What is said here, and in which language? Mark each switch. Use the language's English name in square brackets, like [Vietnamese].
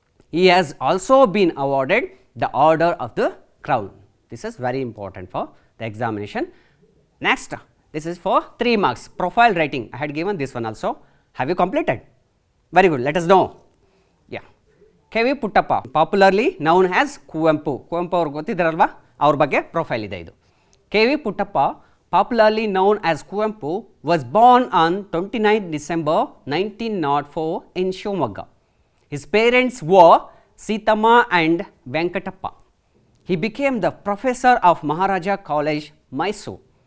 [English] He has also been awarded the Order of the Crown. This is very important for the examination. Next, this is for 3 marks, profile writing. I had given this one also. Have you completed? Very good. Let us know. Yeah. K.V. Puttappa, popularly known as Kuvempu. [Kannada] Kuvempu ಅವರು ಗೊತ್ತಿದ್ದಾರಲ್ವಾ, ಅವ್ರ ಬಗ್ಗೆ profile ಇದೆ ಇದು. [English] K.V. Puttappa, popularly known as Kuvempu, was born on 29 December 1904 in Shivamogga. His parents were Sitama and Venkatappa. He became the professor of Maharaja College, Mysore.